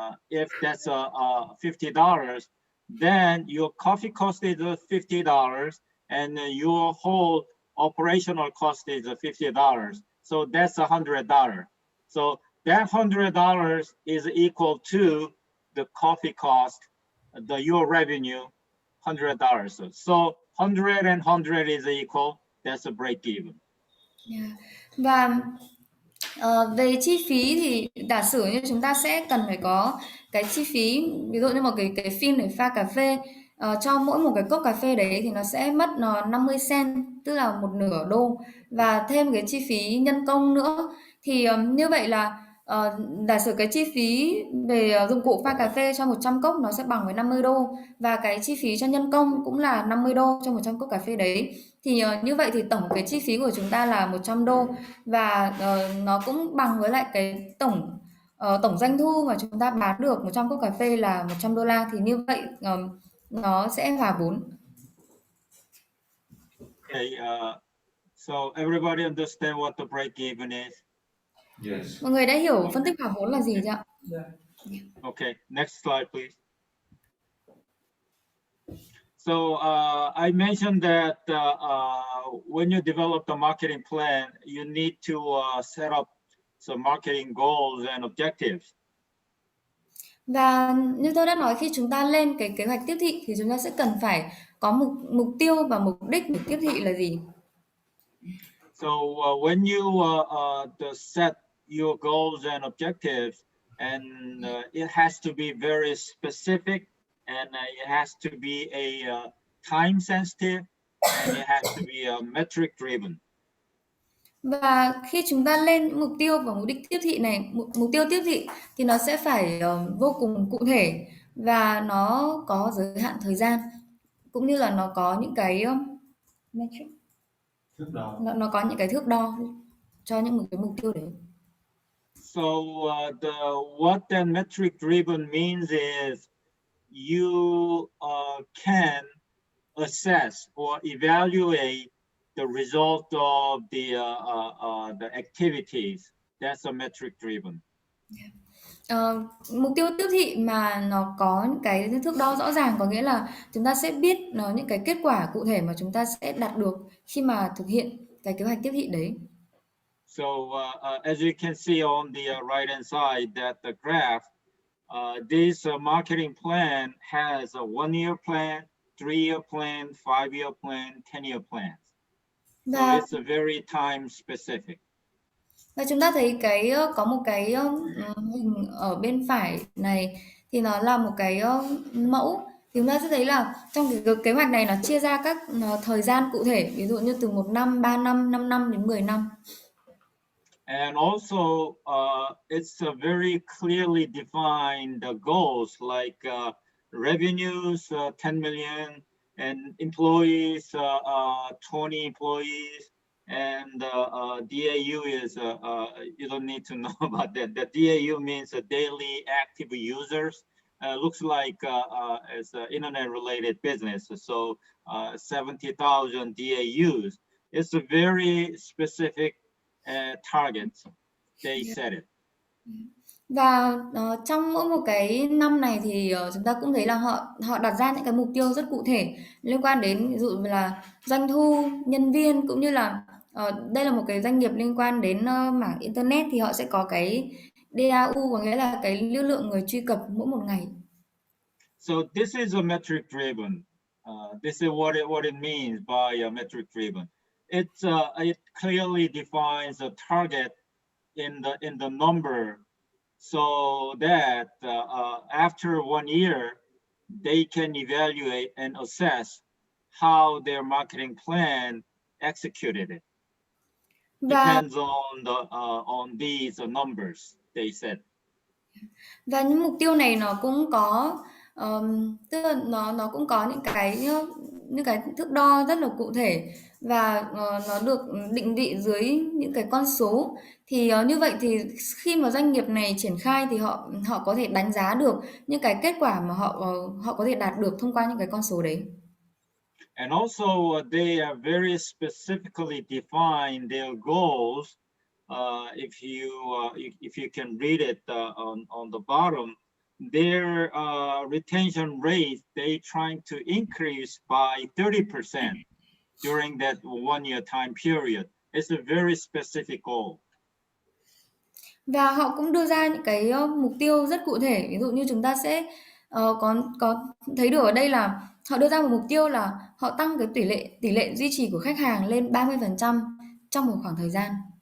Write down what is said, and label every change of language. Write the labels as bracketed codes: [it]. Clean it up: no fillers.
[en] If that's $50, then your coffee cost is $50, and your whole operational cost is $50. So that's $100. So that $100 is equal to the coffee cost, your revenue, $100. So 100 and 100 is equal. That's a break even. Yeah. [vi] Và về chi phí thì giả sử như chúng ta sẽ cần phải có cái chi phí, ví dụ như một cái phin để pha cà phê, cho mỗi một cái cốc cà phê đấy thì nó sẽ mất 50 cent, tức là một nửa đô, và thêm cái chi phí nhân công nữa. Thì như vậy là giả sử cái chi phí về dụng cụ pha cà phê cho 100 cốc nó sẽ bằng với 50 đô, và cái chi phí cho nhân công cũng là 50 đô cho 100 cốc cà phê đấy. Thì như vậy thì tổng cái chi phí của chúng ta là 100 đô, và nó cũng bằng với lại cái tổng doanh thu mà chúng ta bán được 100 cốc cà phê là $100. Thì như vậy nó sẽ hòa vốn. [en] Okay, so everybody understand what the break even is? Yes. [vi] Mọi người đã hiểu phân tích hòa vốn là gì chưa ạ? [en] Okay, next slide, please. So I mentioned that when you develop the marketing plan, you need to set up some marketing goals and objectives. [vi] Và như tôi đã nói, khi chúng ta lên cái kế hoạch tiếp thị thì chúng ta sẽ cần phải có mục tiêu và mục đích của tiếp thị là gì. [en] So when you set your goals and objectives, and it has to be very specific, and it has to be a time sensitive, and it has to be metric driven. [vi] Và khi chúng ta lên những mục tiêu và mục đích tiếp thị này, mục tiêu tiếp thị thì nó sẽ phải vô cùng cụ thể, và nó có giới hạn thời gian, cũng như là nó có những cái metric, Thước đo. nó có những cái thước đo cho những cái mục tiêu đấy. [en] So what that metric driven means is you can assess or evaluate the result of the activities. That's a metric driven. [vi] Mục tiêu tiếp thị mà nó có những cái thước đo rõ ràng, có nghĩa là chúng ta sẽ biết những cái kết quả cụ thể mà chúng ta sẽ đạt được khi mà thực hiện cái kế hoạch tiếp thị đấy. [en] So as you can see on the right hand side, that the graph, this marketing plan has a 1-year plan, 3-year plan, 5-year plan, 10-year plans. So [vi] Và [en] it's a very time specific. [vi] Và chúng ta thấy có một cái hình ở bên phải này, thì nó là một cái mẫu. Thì chúng ta sẽ thấy là trong cái kế hoạch này nó chia ra các thời gian cụ thể, ví dụ như từ 1 năm, 3 năm, 5 năm đến 10 năm. [en] And also, it's a very clearly defined goals, like revenues 10 million, and employees 20 employees, and DAU is you don't need to know about that. The DAU means daily active users. Looks like it's an internet-related business, so 70,000 DAUs. It's a very specific targets. They set it. [vi] Và trong mỗi một cái năm này thì chúng ta cũng thấy là họ đặt ra những cái mục tiêu rất cụ thể liên quan đến ví dụ là doanh thu, nhân viên, cũng như là đây là một cái doanh nghiệp liên quan đến mảng internet, thì họ sẽ có cái DAU có nghĩa là cái lưu lượng người truy cập mỗi một ngày. [en] So this is a metric driven. This is what it means by a metric driven. It clearly defines a target in the number, so that after 1 year they can evaluate and assess how their marketing plan executed it. [vi] Và [en] Depends on these numbers they said. [vi] Và những mục tiêu này nó cũng có tức là nó cũng có những cái thước đo rất là cụ thể và nó được định vị dưới những cái con số. Thì như vậy thì khi mà doanh nghiệp này triển khai thì họ có thể đánh giá được những cái kết quả mà họ có thể đạt được thông qua những cái con số đấy. [en] And also they very specifically define their goals. If you can read it on the bottom, their retention rate they trying to increase by 30% during that 1 year time period. It's a very specific goal. [vi] Và họ cũng đưa ra những cái mục tiêu rất cụ thể. Ví dụ như chúng ta sẽ có thấy được ở đây là họ đưa ra một mục tiêu là họ tăng cái tỷ lệ duy trì của khách hàng lên 30% trong một khoảng thời gian.